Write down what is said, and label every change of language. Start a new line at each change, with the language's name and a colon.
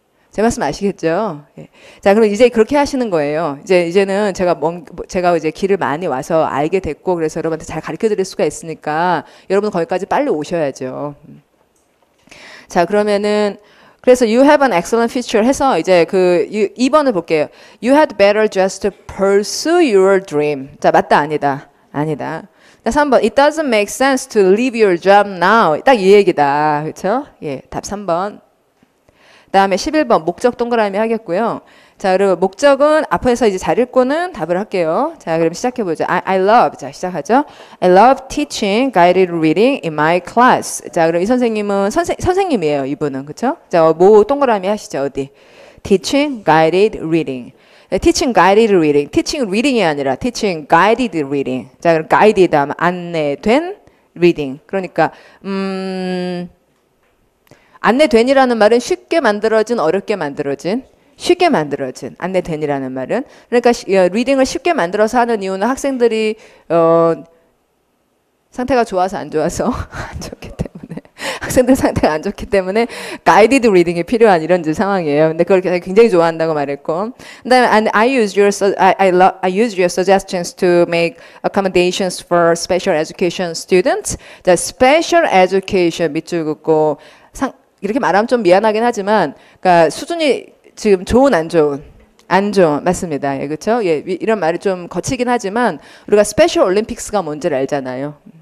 Korean: 제 말씀 아시겠죠? 예. 자, 그럼 이제 그렇게 하시는 거예요. 이제는 제가 이제 길을 많이 와서 알게 됐고, 그래서 여러분한테 잘 가르쳐 드릴 수가 있으니까, 여러분 거기까지 빨리 오셔야죠. 자, 그러면은, 그래서
English: you have an excellent future
Korean: 해서 이제 2번을 볼게요.
English: You had better just pursue your dream.
Korean: 자, 맞다, 아니다. 아니다. 자, 3번.
English: It doesn't make sense to leave your job now.
Korean: 딱 이 얘기다. 그렇죠? 예, 답 3번. 다음에 11번 목적 동그라미 하겠고요. 자, 그리고 목적은 앞에서 이제 잘 읽고는 답을 할게요. 자, 그럼 시작해보죠.
English: I love.
Korean: 자, 시작하죠.
English: I love teaching guided reading in my class.
Korean: 자, 그럼 이 선생님은 선생님이에요. 이분은. 그쵸? 자, 뭐 동그라미 하시죠. 어디?
English: Teaching guided reading. Teaching guided reading. Teaching reading이
Korean: 아니라
English: teaching guided reading.
Korean: 자, 그럼 guided 하면 안내된 reading. 그러니까, 안내된이라는 말은 쉽게 만들어진, 어렵게 만들어진, 쉽게 만들어진, 안내된이라는 말은. 그러니까 리딩을 쉽게 만들어서 하는 이유는 학생들이 상태가 좋아서 안 좋아서 안 좋기 때문에 학생들 상태가 안 좋기 때문에 가이디드 리딩이 필요한 이런 상황이에요. 근데 그걸 굉장히 좋아한다고 말했고, 그다음에
English: and I use your suggestions to make accommodations for special education students.
Korean: 자, special education 밑줄 긋고 이렇게 말하면 좀 미안하긴 하지만, 그러니까 수준이 지금 좋은, 안 좋은? 안 좋은. 맞습니다. 예, 그렇죠? 예, 이런 말이 좀 거치긴 하지만 우리가 스페셜 올림픽스가 뭔지를 알잖아요.